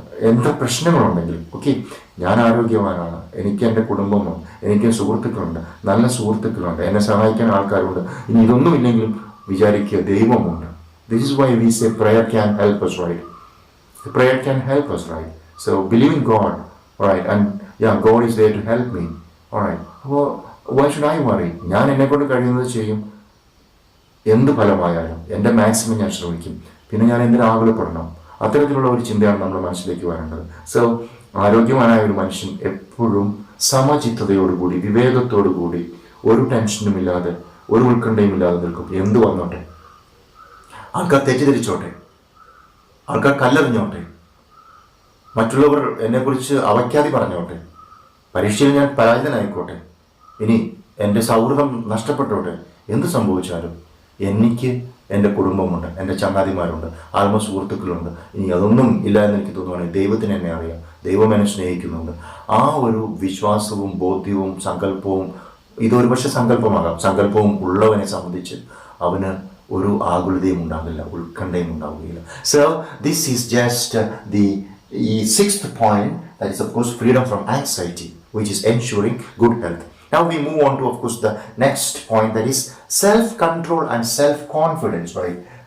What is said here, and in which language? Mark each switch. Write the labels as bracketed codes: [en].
[ml] എത്ര പ്രശ്നങ്ങളുണ്ടെങ്കിലും ഞാൻ ആരോഗ്യവാനാണ്, എനിക്ക് എൻ്റെ കുടുംബമുണ്ട്, എനിക്ക് സുഹൃത്തുക്കളുണ്ട്, നല്ല സുഹൃത്തുക്കളുണ്ട്, എന്നെ സഹായിക്കാൻ ആൾക്കാരുണ്ട്. ഇനി ഇതൊന്നുമില്ലെങ്കിലും വിചാരിക്കുക ദൈവമുണ്ട്. [en] This is why we say prayer can help us, right? Prayer can help us, right? So believing God, right? And yeah, God is there to help me, alright. അപ്പോൾ why should I worry? [ml] ഞാൻ എന്നെ കൊണ്ട് കഴിയുന്നത് ചെയ്യും. എന്ത് ഫലമായാലും എൻ്റെ maximum ഞാൻ ശ്രമിക്കും. പിന്നെ ഞാൻ എന്തിനു ആകുലപ്പെടണം? അത്തരത്തിലുള്ള ഒരു ചിന്തയാണ് നമ്മുടെ മനസ്സിലേക്ക് വരേണ്ടത്. സോ ആരോഗ്യവാനായ ഒരു മനുഷ്യൻ എപ്പോഴും സമചിത്തതയോടുകൂടി, വിവേകത്തോടുകൂടി, ഒരു ടെൻഷനുമില്ലാതെ, ഒരു ഉത്കണ്ഠയുമില്ലാതെ നിൽക്കും. എന്ത് വന്നോട്ടെ, ആൾക്കാർ തെറ്റിദ്ധരിച്ചോട്ടെ, ആൾക്കാർ കല്ലെറിഞ്ഞോട്ടെ, മറ്റുള്ളവർ എന്നെക്കുറിച്ച് അവഖ്യാതി പറഞ്ഞോട്ടെ, പരീക്ഷയിൽ ഞാൻ പരാജിതനായിക്കോട്ടെ, ഇനി എൻ്റെ സൗഹൃദം നഷ്ടപ്പെട്ടോട്ടെ, എന്ത് സംഭവിച്ചാലും എനിക്ക് എൻ്റെ കുടുംബമുണ്ട്, എൻ്റെ ചങ്ങാതിമാരുണ്ട്, ആത്മസുഹൃത്തുക്കളുണ്ട്. ഇനി അതൊന്നും ഇല്ല എന്ന് എനിക്ക് തോന്നുകയാണെങ്കിൽ ദൈവത്തിന് എന്നെ അറിയാം, ദൈവം എന്നെ സ്നേഹിക്കുന്നുണ്ട്. ആ ഒരു വിശ്വാസവും ബോധ്യവും സങ്കല്പവും, ഇതൊരു പക്ഷെ സങ്കല്പമാകാം, സങ്കല്പവും ഉള്ളവനെ സംബന്ധിച്ച് അവന് ഒരു ആകുലതയും ഉണ്ടാകില്ല, ഉത്കണ്ഠയും ഉണ്ടാവുകയില്ല. [en] So this is just the sixth point, that is of course freedom from anxiety, which is ensuring good health. Now we move on to, of course, the next point, that is self-control and self-confidence, right?